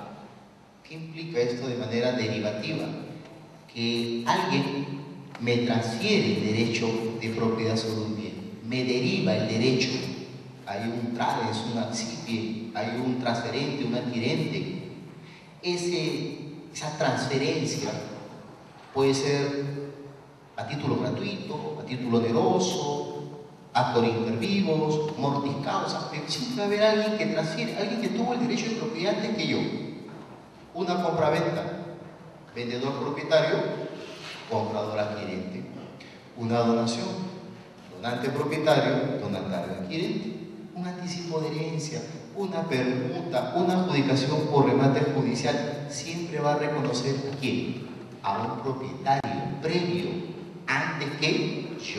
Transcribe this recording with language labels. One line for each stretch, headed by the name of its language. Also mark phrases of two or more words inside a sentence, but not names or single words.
Spanish: ¿Qué implica esto de manera derivativa? Que alguien me transfiere el derecho de propiedad sobre un bien, me deriva el derecho. Hay un TRADES, un ACCIPIE, hay un transferente, un adquirente. Esa transferencia puede ser a título gratuito, a título oneroso, actor
Latin: inter vivos, mortis causa,
Spanish: pero siempre va a haber alguien que transfiere, alguien que tuvo el derecho de propiedad antes que yo. Una compra-venta, vendedor propietario, comprador adquirente. Una donación, donante propietario, donatario adquirente. Un anticipo de herencia, una permuta, una adjudicación por remate judicial, siempre va a reconocer a quién, a un propietario previo, antes que yo.